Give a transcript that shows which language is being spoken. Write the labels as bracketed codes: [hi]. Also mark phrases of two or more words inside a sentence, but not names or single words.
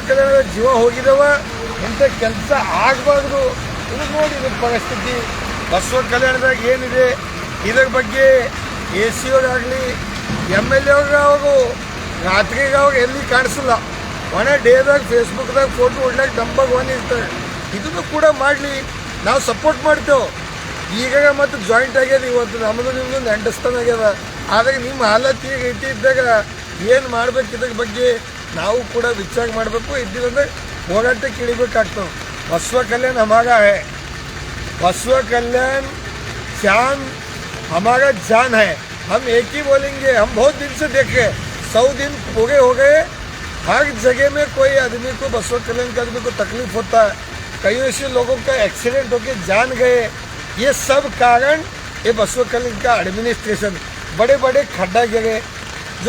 [kn] ಕಲ್ಯಾಣದ ಜೀವ ಹೋಗಿದವ ಇಂಥ ಕೆಲಸ ಆಗಬಾರ್ದು ಇದು ನೋಡಿ ಇದು ಪರಿಸ್ಥಿತಿ ಬಸವ ಕಲ್ಯಾಣದಾಗ ಏನಿದೆ ಇದ್ರ ಬಗ್ಗೆ AC ಅವರಾಗಲಿ MLA ಅವ್ರಿಗಾವಾಗ ರಾತ್ರಿಗಾವಾಗ ಎಲ್ಲಿ ಕಾಣಿಸಲ್ಲ ಒಣ ಡೇದಾಗ ಫೇಸ್ಬುಕ್ದಾಗ ಫೋಟೋ ಹೊಡ್ಲಾಕ ನಂಬರ್ 1 ಇರ್ತಾರೆ ಇದನ್ನು ಕೂಡ ಮಾಡಲಿ ನಾವು ಸಪೋರ್ಟ್ ಮಾಡ್ತೇವೆ ಈಗ ಮತ್ತು ಜಾಯಿಂಟ್ ಆಗ್ಯದ ಇವತ್ತು ನಮ್ಮದು ನಿಮ್ಮದು ನೆಂಟಸ್ತಾನ ಆಗ್ಯದ ಆದರೆ ನಿಮ್ಮ ಹಾಲತ್ ಈಗ ಇಟ್ಟಿದ್ದಾಗ ಏನು ಮಾಡ್ಬೇಕು ಇದ್ರ ಬಗ್ಗೆ ನಾವು ಕೂಡ ವಿಚಾರ ಮಾಡಬೇಕು ಇದ್ದಿಲ್ಲಂದ್ರೆ ಹೋರಾಟಕ್ಕೆ ಇಳಿಬೇಕಾಗ್ತವೆ [hi] बसवा कल्याण हमारा है बसवा कल्याण जान हमारा जान है हम एक ही बोलेंगे हम बहुत दिन से देखे 100 दिन पूरे हो गए हर जगह में कोई आदमी को बसवा कल्याण के आदमी को तकलीफ होता है कई ऐसे लोगों का एक्सीडेंट होकर जान गए ये सब कारण ये बसवा कल्याण का एडमिनिस्ट्रेशन बड़े बड़े खड्डा गिरे जो